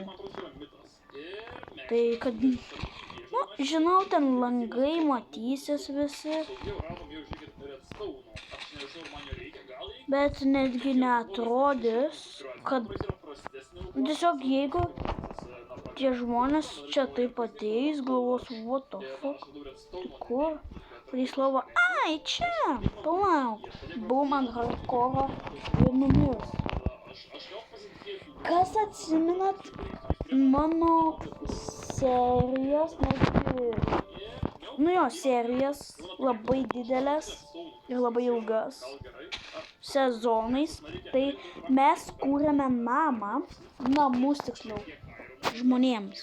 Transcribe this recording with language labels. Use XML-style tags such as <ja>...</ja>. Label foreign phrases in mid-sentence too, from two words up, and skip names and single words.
<lt>Tai kad, nu, žinau, ten langai matysis visi. Bet netgi neatrodys, kad tiesiog jeigu tie žmonės čia taip ateis, galvos,</lt> <en>what the fuck,</en> <lt>kur? Pradės galvo, ai, čia, palauk, bum ant hardcore ir numirs. Kas atsimenat mano serijas, serijas labai didelės ir labai ilgas sezonais, tai mes kūrėme namus tiksliau, žmonėms.</lt>